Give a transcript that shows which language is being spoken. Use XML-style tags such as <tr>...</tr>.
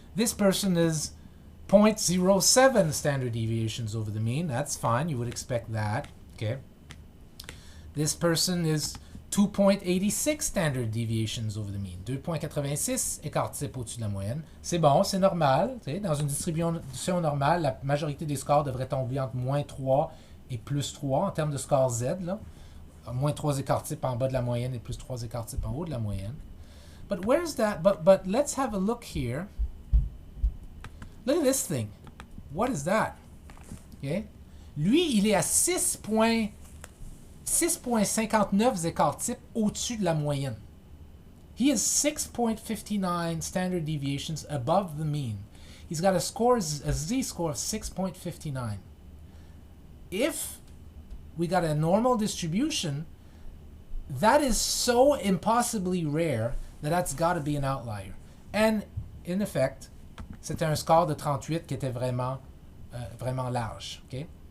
<en>This person is 0.07 standard deviations over the mean. That's fine. You would expect that. Okay. This person is 2.86 standard deviations over the mean.</en> <fr>2.86 écart type au-dessus de la moyenne. C'est bon, c'est normal. Dans une distribution normale, la majorité des scores devraient tomber entre moins 3 et plus 3 en termes de score Z. Là. Moins 3 écart type en bas de la moyenne et plus 3 écart type en haut de la moyenne.</fr> <en>But where's that? But let's have a look here. Look at this thing. What is that? Okay.</en> <fr>Lui, il est à 6.59 écart type au-dessus de la moyenne.</fr> <en>He is 6.59 standard deviations above the mean. he's got a z-score of 6.59. If we got a normal distribution, that is so impossibly rare that that's got to be an outlier. And in effect,</en> <fr>c'était un score de 38 qui était vraiment large. Okay?</fr>